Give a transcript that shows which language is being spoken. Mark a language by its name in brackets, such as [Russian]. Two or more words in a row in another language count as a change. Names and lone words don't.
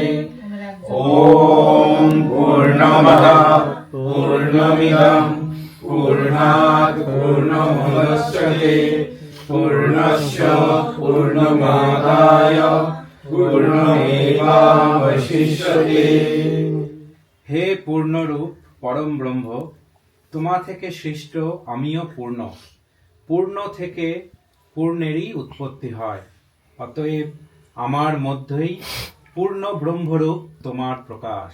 [Sanskrit] ओम पूर्णमदः पूर्णमिदं पूर्णात् पूर्णमुदच्यते पूर्णस्य पूर्णमादाय पूर्णमेवावशिष्यते। [Bangla] হে পূর্ণরূপ পরম ব্রহ্ম, তোমা থেকে সৃষ্ট আমিও পূর্ণ, পূর্ণ থেকে পূর্ণেরই উৎপত্তি হয়, অতএব আমার মধ্যেই পূর্ণ ব্রহ্মরূপ তোমার প্রকাশ।